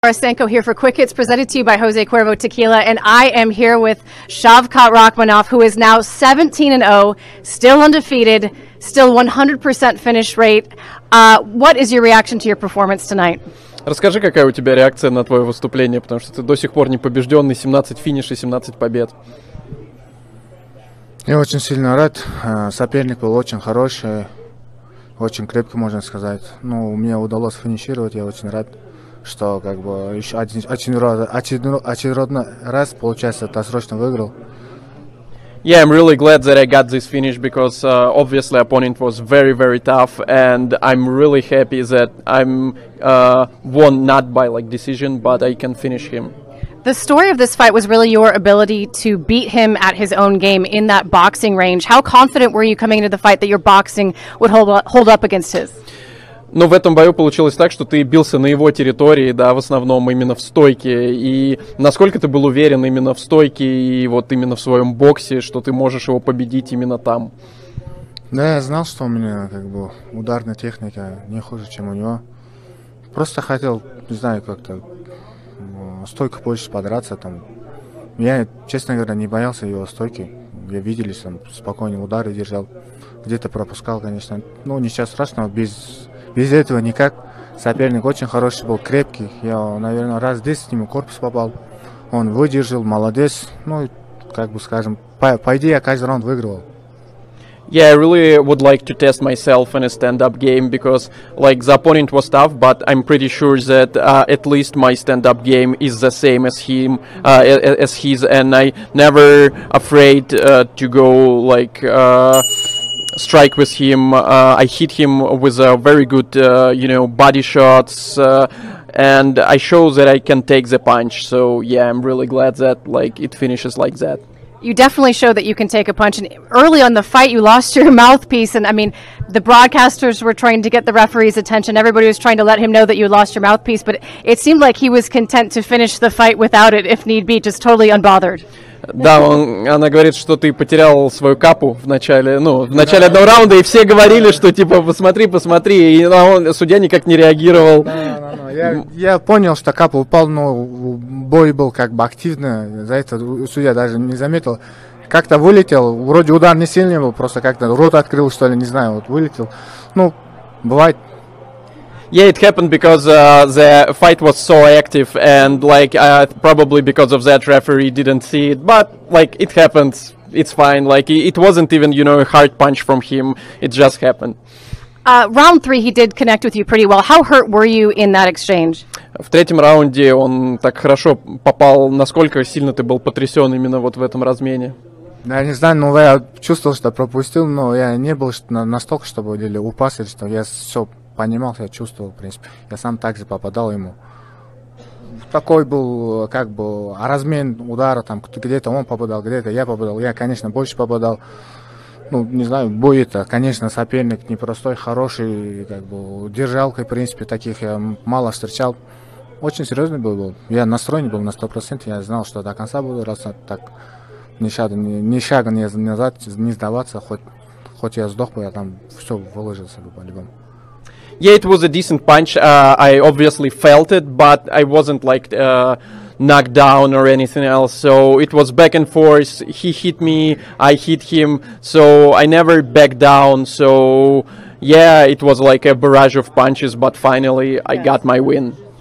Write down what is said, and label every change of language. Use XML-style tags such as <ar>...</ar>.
<en>Tarasenko here for Quick Hits, presented to you by Jose Cuervo Tequila, and I am here with Shavkat Rakhmonov, who is now 17-0, still undefeated, still 100% finish rate. What is your reaction to your performance tonight?</en> <ru>Расскажи, какая у тебя реакция на твое выступление, потому что ты до сих пор не побежденный, 17 финишей, 17 побед. Я очень сильно рад. Соперник был очень хороший, очень крепкий, можно сказать. Ну, мне удалось финишировать, я очень рад, что как бы еще очередной раз, получается, досрочно выиграл.</ru> <en>Yeah, I'm really glad that I got this finish because obviously opponent was very, very tough, and I'm really happy that I'm won not by like decision, but I can finish him. The story of this fight was really your ability to beat him at his own game in that boxing range. How confident were you coming into the fight that your boxing would hold up against his?</en> <ru>Но в этом бою получилось так, что ты бился на его территории, да, в основном именно в стойке. И насколько ты был уверен именно в стойке и вот именно в своем боксе, что ты можешь его победить именно там? Да, я знал, что у меня как бы ударная техника не хуже, чем у него. Просто хотел, не знаю, как-то стойку больше подраться там. Я, честно говоря, не боялся его стойки. Я виделись, там спокойно удары держал. Где-то пропускал, конечно. Ну, ничего страшного, без этого никак. Соперник очень хороший был, крепкий. Я, наверное, раз 10 ему корпус попал. Он выдержал, молодец. Ну, как бы скажем, по идее, я каждый раунд выигрывал.</ru> <en>Yeah, I really would like to test myself in a stand-up game because, like, the opponent was tough, but I'm pretty sure that at least my stand-up game is the same as his, and I never afraid to go like strike with him. I hit him with a very good, body shots, and I show that I can take the punch. So yeah, I'm really glad that like it finishes like that. You definitely show that you can take a punch. And early on the fight, you lost your mouthpiece. And I mean, the broadcasters were trying to get the referee's attention. Everybody was trying to let him know that you lost your mouthpiece. But it seemed like he was content to finish the fight without it, if need be, just totally unbothered.</en> <ru>Да, она говорит, что ты потерял свою капу в начале одного раунда, и все говорили, что типа посмотри, и судья никак не реагировал. Я понял, что капа упал, но бой был как бы активный, за это судья даже не заметил. Как-то вылетел, вроде удар не сильный был, просто как-то рот открыл, что ли, не знаю, вот вылетел. Ну, бывает.</ru> <en>Yeah, it happened because the fight was so active, and like probably because of that referee didn't see it, but like it happens, it's fine. Like it wasn't even a hard punch from him, it just happened. Round 3, he did connect with you pretty well. How hurt were you in that exchange?</en> <ru>В третьем раунде он так хорошо попал. Насколько сильно ты был потрясен именно вот в этом размене? Я не знаю, но я чувствовал, что пропустил, но я не был настолько, чтобы или упасть, или что. Я все понимал, я чувствовал, в принципе. Я сам также попадал ему. Такой был, как бы, размен удара, там, где-то он попадал, где-то я попадал. Я, конечно, больше попадал. Ну, не знаю, бой это, конечно, соперник непростой, хороший, как бы, держалкой, в принципе, таких я мало встречал. Очень серьезный бой был. Я настроен был на 100%, я знал, что до конца буду, раз так ни шага не назад, не сдаваться, хоть я сдох бы, я там все выложился бы по-любому.</ru> <en>Yeah, it was a decent punch. I obviously felt it, but I wasn't like knocked down or anything else. So it was back and forth. He hit me, I hit him. So I never backed down. So yeah, it was like a barrage of punches, but finally I got my win.</en>